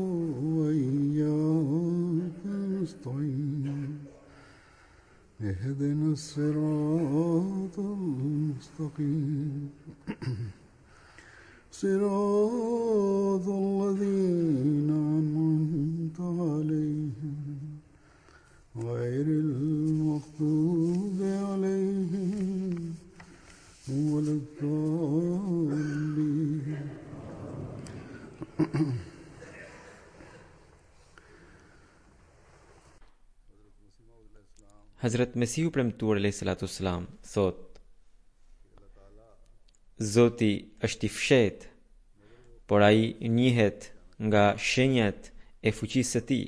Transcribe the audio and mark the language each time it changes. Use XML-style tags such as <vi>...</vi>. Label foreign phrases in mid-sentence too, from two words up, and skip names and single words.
<ar>وإياك نستعين اهدنا الصراط المستقيم صراط الذين أنعمت عليهم غير المغضوب عليهم ولا الضالين.</ar> <sq>Hazrat Mesihu premtuar a.s. thot: Zoti është I fshehtë, por ai njihet nga shenjat e fuqisë së Tij.</sq>